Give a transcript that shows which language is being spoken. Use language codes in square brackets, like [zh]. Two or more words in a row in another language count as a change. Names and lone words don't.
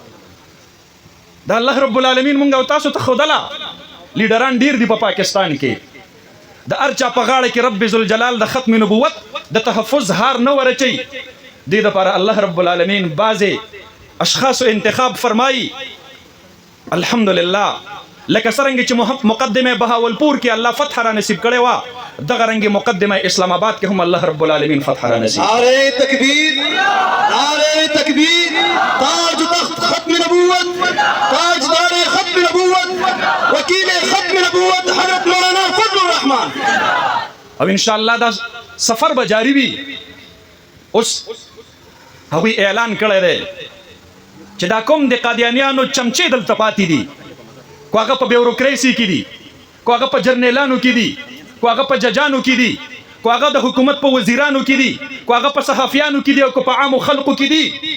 [ps] د [ar] الله رب العالمین [ps] مونږ او تاسو ته ښودله لیډران ډیر دي په پاکستان کې د هر چا په غاړه کې [ar] رب ذوالجلال [ps] د ختم نبوت د تحفظ هار نه ورچي. دې دپاره [ar] الله رب العالمین [ps] بعضې اشخاصو انتخاب فرمایي. الحمدلله لکه څرنګه چې مقدمه بهاولپور کې الله فتح را نصیب کړې وه دغه رنګې مقدمه اسلام آباد کې هم [ar] الله رب العالمین [ps] فتح را نصیب. [ur] نعرہ تکبیر، نعرہ تکبیر، تاج تخت ختم نبوت، تاجدار ختم نبوت، وکیل ختم نبوت حضرت مولانا فضل الرحمن. [ps] او انشاءالله دا سفر به جاری وي. اوس هغوی اعلان کړی دی چې دا کوم د قادیانیانو چمچې دلته پاتې دي، کو هغه په بیوروکریسي کې دي، کو هغه په جرنیلانو کې دي، کو هغه په ججانو کې دي، کو هغه د حکومت په وزیرانو کې دي، کو هغه په صحافیانو کې دي، او کو په عامو خلقو کې دي.